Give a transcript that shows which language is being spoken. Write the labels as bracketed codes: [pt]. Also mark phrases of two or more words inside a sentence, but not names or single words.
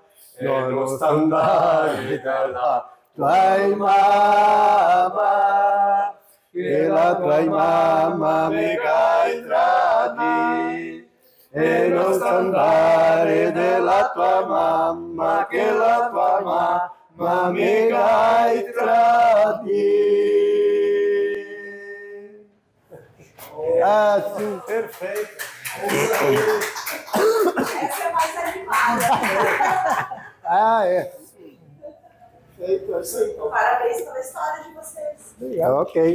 [it] E non st'andare dalla tua mamma, che la tua mamma mi hai tradito. E non st'andare della tua mamma, che la tua mamma mi hai tradito. [pt] Ah, sim, perfeito. Essa é mais animada. Ah, é. Perfeito, é isso aí então. Parabéns pela história de vocês. Legal, ok.